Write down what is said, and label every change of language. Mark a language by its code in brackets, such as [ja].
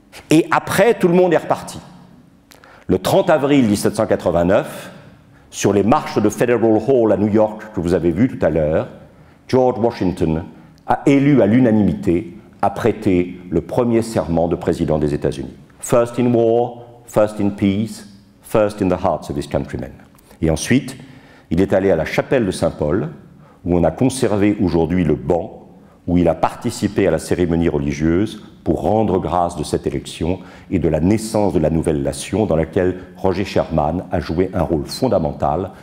[fr] Et après, tout le monde est reparti. Le 30 avril 1789, sur les marches de Federal Hall à New York que vous avez vu tout à l'heure, George Washington a élu à l'unanimité, a prêté le premier serment de président des États-Unis. [en] First in war, first in peace, first in the hearts of his countrymen. [fr] Et ensuite, il est allé à la chapelle de Saint-Paul, où on a conservé aujourd'hui le banc, où il a participé à la cérémonie religieuse pour rendre grâce de cette élection et de la naissance de la nouvelle nation dans laquelle Roger Sherman a joué un rôle fondamental.